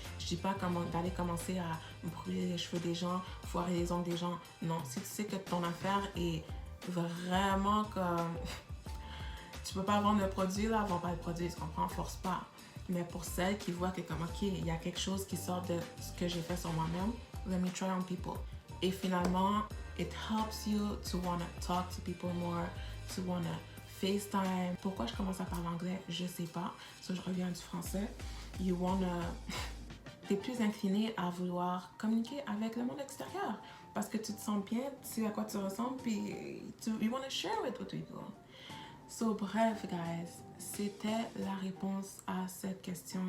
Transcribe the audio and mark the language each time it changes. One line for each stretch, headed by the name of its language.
French: Je dis pas d'aller commencer à brûler les cheveux des gens, foirer les ongles des gens. Non, si tu sais que ton affaire est vraiment comme... tu peux pas vendre le produit, là, vends pas le produit, tu comprends? Force pas. Mais pour celles qui voient que comme, ok, il y a quelque chose qui sort de ce que j'ai fait sur moi-même,
English: let me try on people.
French: Et finalement,
English: it helps you to want to talk to people more, to want to FaceTime.
French: Pourquoi je commence à parler anglais? Je sais pas. So, je reviens du français.
English: You wanna...
French: T'es plus incliné à vouloir communiquer avec le monde extérieur parce que tu te sens bien, tu sais à quoi tu ressembles, puis
English: you want to share with other people.
French: So, bref, guys, c'était la réponse à cette question.